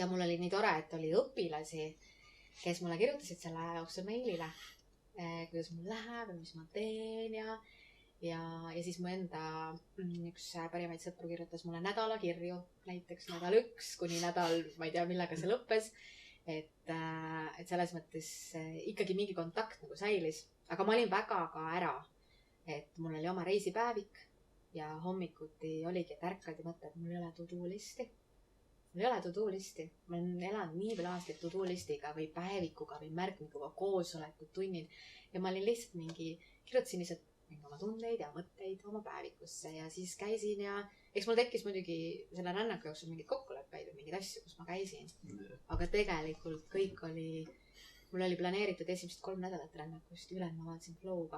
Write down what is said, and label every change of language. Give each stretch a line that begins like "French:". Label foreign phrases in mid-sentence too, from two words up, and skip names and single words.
Estonian: mul oli nii tore, et oli õpilasi, kes mulle kirjutasid selle jooksul mailile, kuidas mul läheb ja mis ma teen ja siis mu enda üks parimaid sõpru kirjutas mulle nädalakirju, näiteks nädal 1 kuni nädal, ma ei tea, millega see lõppes, et selles mõttes ikkagi mingi kontakt nagu säilis, aga ma olin väga ka ära. Et mul oli oma reisipäevik ja hommikuti oligi, et ärkad ja mõtled, et mul ei ole
English: to-do listi.
Estonian: Mul ei ole
English: to-do listi.
Estonian: Ma olen elanud nii veel aastaid
English: to-do listiga
Estonian: või päevikuga või märkmikuga, koosolekud, tunnid. Ja ma olin lihtsalt kirjutasin lihtsalt oma tundeid ja mõtteid oma päevikusse ja siis käisin ja eks mul tekkis muidugi selle rännaku jooksul mingid kokkuleppeid või mingid asju, kus ma käisin. Aga tegelikult kõik mul oli planeeritud esimesed 3 nädalat rännakust, ülejäänud ma vaatasin flow'ga.